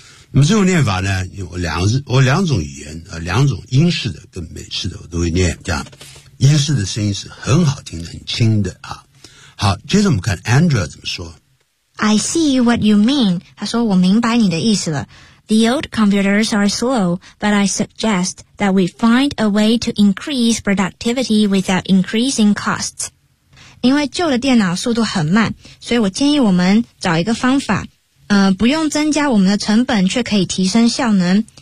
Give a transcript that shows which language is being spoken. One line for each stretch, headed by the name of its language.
Chinese: 那么这种念法呢我两种语言两种英式的跟美式的我都会念这样。英式的声音是很好听的很轻的啊。好接着我们看 Andrea 怎么说。
English: I see what you mean.
Chinese: 他说我明白你的意思了。
English: The old computers are slow, but I suggest that we find a way to increase productivity without increasing costs.
Chinese: 因为旧的电脑速度很慢，所以我建议我们找一个方法，不用增加我们的成本，却可以提升效能。